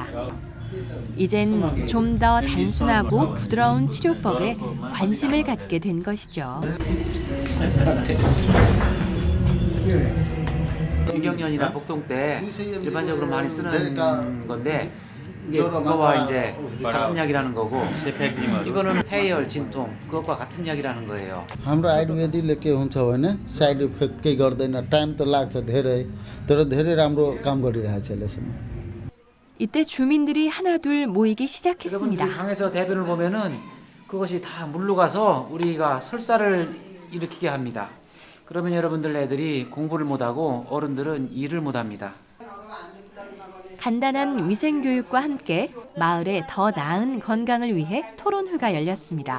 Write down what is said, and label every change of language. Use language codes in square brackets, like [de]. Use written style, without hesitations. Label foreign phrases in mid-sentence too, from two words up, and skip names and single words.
[ko] 이젠 좀 더 단순하고 부드러운 치료법에 관심을 갖게 된 것이죠. 유경련이나 복통 때 일반적으로 많이 쓰는 건데 이게 그거와 이제 같은 약이라는 거고 이거는 폐열, 진통 그것과 같은 약이라는 거예요. [ne] हाम्रो आयुर्वेदिकले के हुन्छ भने [en] side effect [ne] केही गर्दैन टाइम त लाग्छ धेरै तर धेरै राम्रो काम गरिरहेछ यसले. [ko] 이때 주민들이 하나둘 모이기 시작했습니다. 여러분들이 강에서 대변을 보면은 그것이 다 물로 가서 우리가 설사를 일으키게 합니다. 그러면 여러분들 애들이 공부를 못하고 어른들은 일을 못합니다. 간단한 위생교육과 함께 마을의 더 나은 건강을 위해 토론회가 열렸습니다.